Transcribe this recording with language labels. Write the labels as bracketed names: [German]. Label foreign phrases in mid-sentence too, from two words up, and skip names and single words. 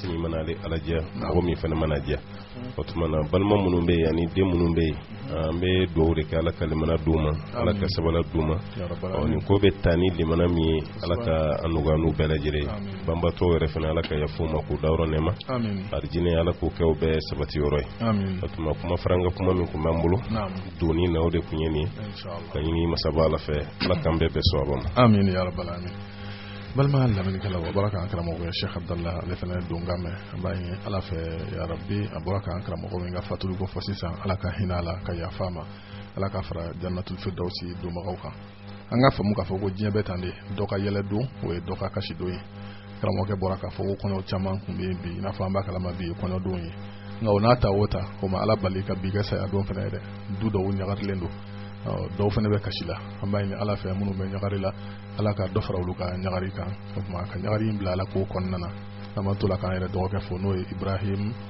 [Bambara] min mana ale alaja mɔgɔ min fana mana diya o tuma na balima minnu bɛ yen ani den minnu bɛ yen an bɛ dugawu de kɛ ala ka limana d'u ma ala ka sabala d'u ma nin ko bɛ taa ni limana min ye ala ka an nɔgɔya n'u bɛɛ lajɛlen banbatɔ yɛrɛ fana ala ka yafa u ma k'u dayɔrɔ nɛɛma arijinɛ ala k'o kɛ u bɛɛ sabati yɔrɔ ye o tuma kuma faranga kuma min tun b'an bolo doni na o de tun ye nin ye ka ɲini masaba ala fɛ ala k'an bɛɛ bɛɛ sawaba ma [Arabic] آمين يا رب العالمين [Bambara] balima lamɛnnikɛlaw a bɔra k'an karamɔgɔ ye Sheikh Abdallah ale fana don ka mɛn an b'a ɲini ala fɛ [Arabic] يا رب [Bambara] a bɔra k'an karamɔgɔ min ka fatuli ko fɔ sisan ala ka hinɛ a la ka yafa ma ala ka fara [Arabic] جنة الفردوس [Bambara] donbagaw kan an ka faamu k'a fɔ ko diɲɛ bɛɛ tan de dɔ ka yɛlɛ don o ye dɔ ka kasi don ye karamɔgɔkɛ bɔra k'a fɔ ko kɔɲɔ caman tun bɛ yen bi i n'a fɔ an b'a kalama bi ye kɔɲɔ don ye nka o n'a ta o ta o ma ala bali ka bi kɛ saya don fana ye dɛ du dɔw ɲagarilen don dɔw fana bɛ kasi la an b'a ɲini ala fɛ minnu bɛ ɲagari la ala ka dɔ fara olu ka ɲagari kan o tuma ka ɲagari in bila ala k'o kɔnɔna na an b'an to la k'an yɛrɛ dɔgɔkɛ fo n'o ye Ibrahim